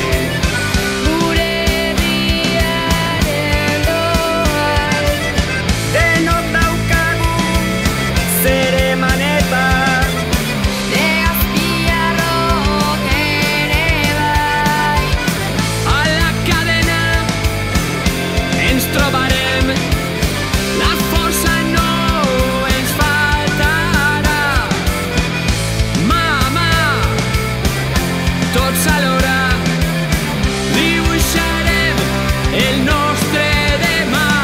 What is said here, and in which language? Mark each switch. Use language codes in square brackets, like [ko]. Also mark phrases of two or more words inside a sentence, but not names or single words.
[eu] Gure herriaren doan, denok daukagu zer emanetan, Legazpiarrok ere bai. [ca] A la cadena ens trobarem, la força no ens faltarà. Mà a mà, tots alhora, dibuixarem el nostre demà.